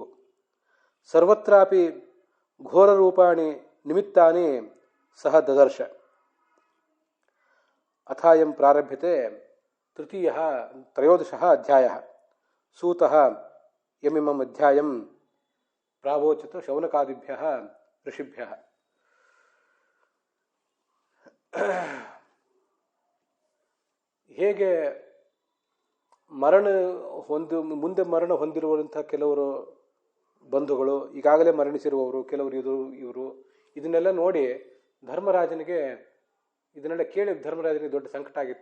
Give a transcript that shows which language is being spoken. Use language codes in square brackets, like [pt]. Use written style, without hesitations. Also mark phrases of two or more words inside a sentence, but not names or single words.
[sa] ಸರ್ವತ್ರಾಪಿ ಘೋರರೂಪಾಣಿ ನಿಮಿತ್ತಾನಿ ಸಹ ದದರ್ಶ. ಅಥಾಯಂ ಪ್ರಾರಭ್ಯತೆ ತ್ರಯೋದಶಃ ಅಧ್ಯಾಯಃ. ಸೂತಃ ಯಮಿಮಂ ಅಧ್ಯಾಯಂ ಪ್ರಾವೋಚತ ಶೌನಕಾದಿಭ್ಯಃ ಋಷಿಭ್ಯಃ. [kn] ಹೇಗೆ ಮುಂದೆ ಮರಣ ಹೊಂದಿರುವಂತಹ ಕೆಲವರು ಬಂಧುಗಳು, ಈಗಾಗಲೇ ಮರಣಿಸಿರುವವರು, ಕೆಲವರು ಇವರು ಇದನ್ನೆಲ್ಲ ನೋಡಿ ಧರ್ಮರಾಜನಿಗೆ, ಇದನ್ನೆಲ್ಲ ಕೇಳಿ ಧರ್ಮರಾಜನಿಗೆ ದೊಡ್ಡ ಸಂಕಟ ಆಗಿತ್ತು.